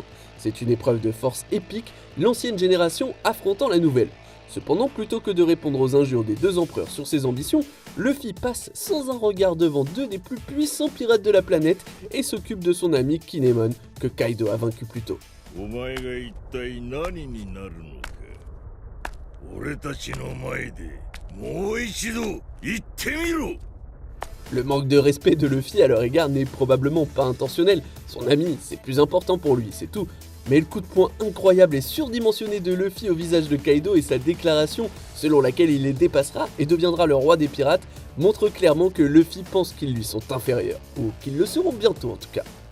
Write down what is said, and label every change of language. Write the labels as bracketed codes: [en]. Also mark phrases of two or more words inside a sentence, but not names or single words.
[fr] C'est une épreuve de force épique, l'ancienne génération affrontant la nouvelle. Cependant, plutôt que de répondre aux injures des deux empereurs sur ses ambitions, Luffy passe sans un regard devant deux des plus puissants pirates de la planète et s'occupe de son ami Kinemon, que Kaido a vaincu plus tôt. [ja] お前が一体何になるのか。俺たちの前でもう一度言ってみろ。 [fr] Le manque de respect de Luffy à leur égard n'est probablement pas intentionnel, son ami c'est plus important pour lui, c'est tout. Mais le coup de poing incroyable et surdimensionné de Luffy au visage de Kaido et sa déclaration selon laquelle il les dépassera et deviendra le roi des pirates montrent clairement que Luffy pense qu'ils lui sont inférieurs, ou qu'ils le seront bientôt en tout cas.